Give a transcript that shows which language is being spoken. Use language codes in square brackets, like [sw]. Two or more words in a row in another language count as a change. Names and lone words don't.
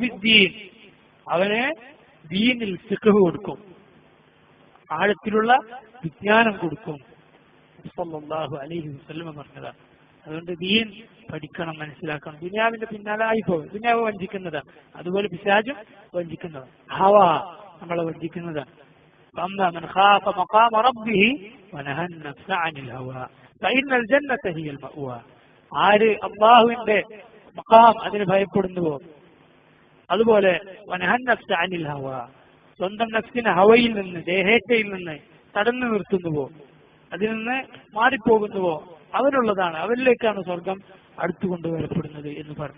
[ar] يفقهه في الدين, [ml] അവന് ദീനിൽ ഫിഖ് കൊടുക്കും, ആഴത്തിലുള്ള വിജ്ഞാനം കൊടുക്കും. [ar] صلى الله عليه وسلم [ml] പറഞ്ഞതാണ്. അതുകൊണ്ട് ദീൻ പഠിക്കണം, മനസ്സിലാക്കണം. ദുനിയാവിന്റെ പിന്നാലെ ആയിപ്പോകും. ദുനിയാവ് വഞ്ചിക്കുന്നതാണ്, അതുപോലെ പിശാചും വഞ്ചിക്കുന്നതാണ്. ഹവ നമ്മളെ വഞ്ചിക്കുന്നതാണ്. [ar] من خاف مقام ربه ونهى النفس عن الهوى فإن الجنة هي المأوى. [ml] ആര് അല്ലാഹുവിന്റെ മഖാം അതിന് ഭയപ്പെടുന്നുവോ, അതുപോലെ [ar] ونهى النفس عن الهوى, [ml] സ്വന്തം നഫ്സിനെ ഹവയിൽ നിന്ന്, ദേഹേച്ഛയിൽ നിന്ന് തടഞ്ഞു നിർത്തുന്നുവോ, അതിൽ നിന്ന് മാറിപ്പോകുന്നുവോ, അവനുള്ളതാണ്, അവരിലേക്കാണ് സ്വർഗം അടുത്തുകൊണ്ടുവരപ്പെടുന്നത് എന്ന് പറഞ്ഞു.